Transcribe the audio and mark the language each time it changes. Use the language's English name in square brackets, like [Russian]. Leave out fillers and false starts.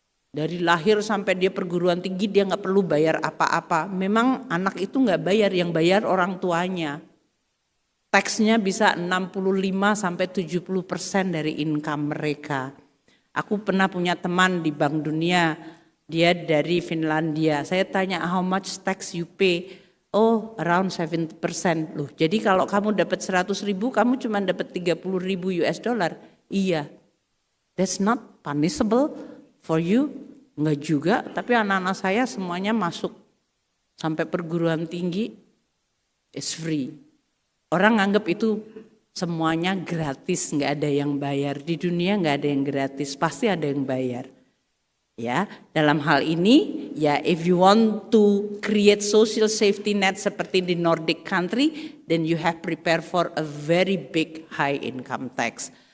[Indonesian] Dari lahir sampai dia perguruan tinggi dia nggak perlu bayar apa-apa. Memang anak itu nggak bayar, yang bayar orang tuanya. Taksnya bisa 65-70% dari income mereka. Aku pernah punya teman di Bank Dunia, dia dari Finlandia. Saya tanya, [English] how much tax you pay? Oh, around 70%. [Indonesian] Loh, jadi kalau kamu dapat 100.000, kamu cuma dapat 30.000 US dollar. [English] Iya, that's not punishable for you. [Indonesian] Enggak juga, tapi anak-anak saya semuanya masuk sampai perguruan tinggi, [English] is free. [Indonesian] Orang nganggap itu semuanya gratis, nggak ada yang bayar. Di dunia nggak ada yang gratis, pasti ada yang bayar. Ya, dalam hal ini, ya [English] if you want to create social safety net [Indonesian] seperti di [English] Nordic country, then you have prepare for a very big high income tax.